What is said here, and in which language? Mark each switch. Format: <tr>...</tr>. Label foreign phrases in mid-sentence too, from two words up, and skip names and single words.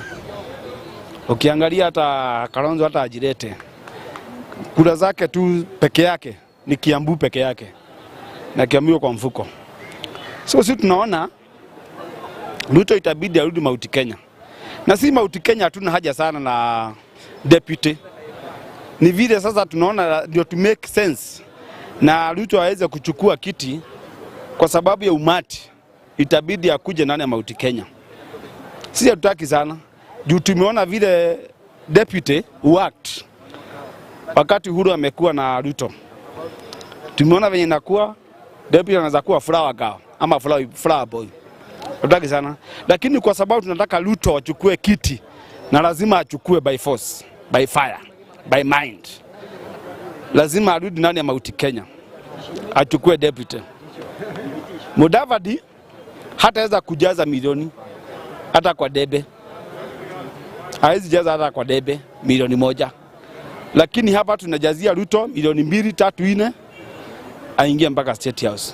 <sw>Ukiangalia hata Kalonzo hata ajirete, kura zake tu peke yake ni Kiambu peke yake. Na Kiambu kwa mfuko. So sisi tunaona Ruto itabidi arudi Mount Kenya. Na si Mount Kenya hatuna haja sana na deputy. Ni vile sasa tunaona ndio</sw> <en>to make sense</en> <sw>na Ruto aweze kuchukua kiti kwa sababu ya umati, itabidi akuje nani ya Mount Kenya. Sisi hatutaki sana. Juu tumeona vile</sw> <en>deputy worked</en> <sw>wakati Uhuru amekuwa na Ruto. Tumeona venye inakuwa deputy anaweza kuwa</sw> <en>flower girl</en> <sw>ama</sw> <en>flower boy.</en> <sw>Hatutaki sana. Lakini kwa sababu tunataka Ruto achukue kiti na lazima achukue</sw> <en>by force, by fire, by mind.</en> <sw>Lazima arudi nani ya Mount Kenya. Achukue deputy. Mudavadi hataweza kujaza milioni hata kwa debe. Hawezi jaza hata kwa debe milioni 1. Lakini hapa tunajazia Ruto milioni 2, 3, 4 aingie mpaka State House.</sw>